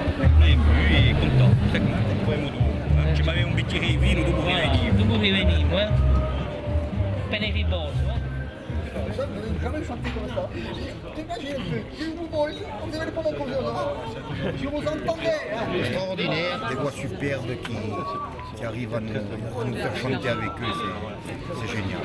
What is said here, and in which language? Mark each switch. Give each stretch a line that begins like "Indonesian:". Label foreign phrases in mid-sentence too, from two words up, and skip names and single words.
French: On est ému et content, très content.
Italian: Ci aveva un bicchiere di vino dopo che veniva. Dopo che veniva, appena riposo.
French: Je n'ai jamais chanté comme ça. Dégagez un peu, plus vous voyez, on dirait pas mon gouvernement. Je vous entendais. Extraordinaire, des voix superbes qui arrivent à nous faire chanter avec eux, c'est génial.